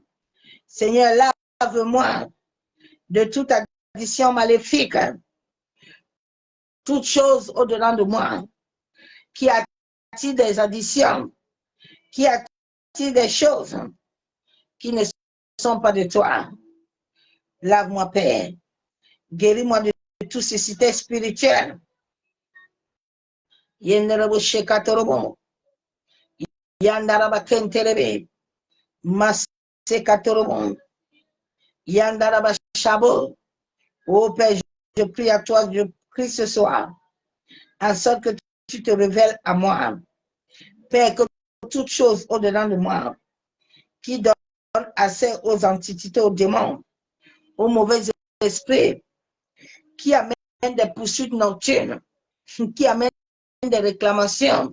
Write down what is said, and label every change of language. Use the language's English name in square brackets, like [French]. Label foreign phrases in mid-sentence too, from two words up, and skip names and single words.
[French] Seigneur, lave-moi de toute addition maléfique, toute chose au-dedans de moi, qui attire des additions, qui attire des choses qui ne sont pas de toi. Lave-moi, Père. Guéris-moi de tous ces cités spirituelles. Yenderebo shekatorobo. Yandaraba kenterebe. Masekatorobo. Yandaraba shabo. Oh Père, je prie à toi, je prie ce soir, en sorte que tu te révèles à moi. Père, que toute chose au-dedans de moi, qui donne accès aux entités, aux démons, aux mauvais esprits, qui amènent des poursuites nocturnes, qui amènent des réclamations.